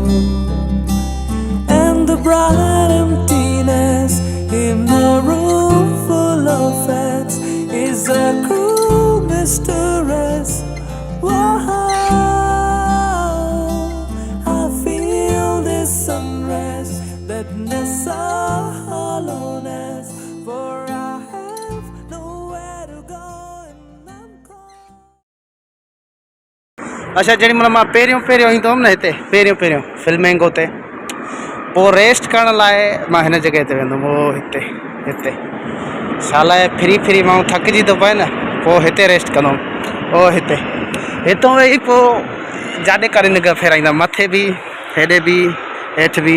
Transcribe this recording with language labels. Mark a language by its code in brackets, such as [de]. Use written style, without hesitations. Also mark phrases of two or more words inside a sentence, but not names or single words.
[en] And the bright emptiness in the room full of facts is a cruel mistress. Wow, I feel this unrest, that hollowness, for I have nowhere to go and I'm cold. [sd] अच्छा जेॾी महिल मां पहिरियों ईंदो हुअमि न हिते पहिरियों फिल्मेंगो ते, पोइ रेस्ट करण लाइ मां हिन जॻह ते वेंदुमि। उहो हिते छा लाइ फ्री माण्हू थकिजी थो पए न, पोइ हिते रेस्ट कंदुमि। उहो हितां वेही पोइ जाॾे करे निगाह फेराईंदुमि, मथे बि हेॾे बि हेठि बि।